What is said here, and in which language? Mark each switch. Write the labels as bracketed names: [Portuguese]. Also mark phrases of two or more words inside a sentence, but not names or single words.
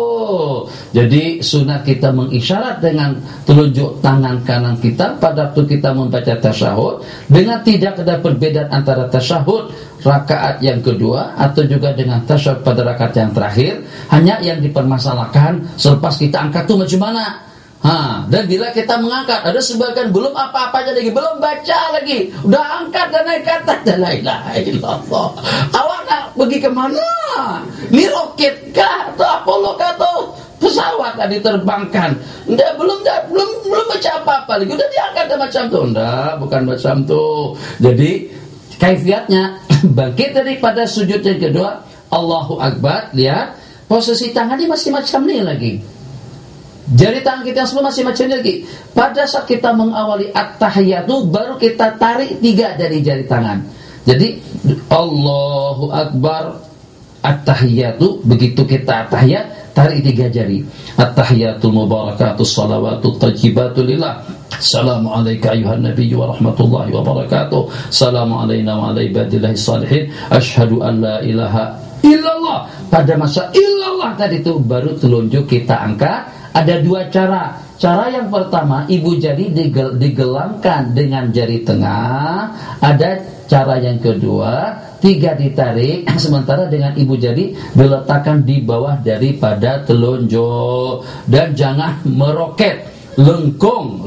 [Malay] Jadi sunat kita mengisyarat dengan telunjuk tangan kanan kita pada waktu kita membaca tasyahud, dengan tidak ada perbedaan antara tasyahud rakaat yang kedua atau juga dengan tasyahud pada rakaat yang terakhir. Hanya yang dipermasalahkan selepas kita angkat tu macam mana. Dan bila kita mengangkat, ada sebagian belum apa-apa lagi, belum baca lagi, udah angkat dan naik kata [Arabic] لا إله إلا الله. [Malay] Awak nak pergi ke mana? Ni roket kah atau Apollo kah atau pesawat tadi diterbangkan? Belum baca apa-apa lagi, udah diangkat dan macam tu. Bukan macam tu. Jadi kaifiatnya bangkit daripada sujud yang kedua, [Arabic] الله أكبر, [Malay] lihat posisi tangannya masih macam ni lagi. Jari tangan kita yang sebelum masih macam ni lagi. Pada saat kita mengawali at-tahiyatu, baru kita tarik 3 dari jari tangan. Jadi [Arabic] الله أكبر, [Malay] at-tahiyatu, begitu kita at-tahiyat, tarik 3 jari. [Arabic] التحيات المباركات الصلوات الطيبات لله. السلام عليك أيها النبي ورحمة الله وبركاته. السلام علينا وعلى عباد الله الصالحين. أشهد أن لا إله إلا الله. [Malay] Pada masa illallah tadi itu baru telunjuk kita angkat. Ada 2 cara. Cara yang pertama, ibu jari digelangkan dengan jari tengah. Ada Cara yang kedua, 3 ditarik, sementara dengan ibu jari diletakkan di bawah daripada telunjuk, dan jangan meroket, lengkung.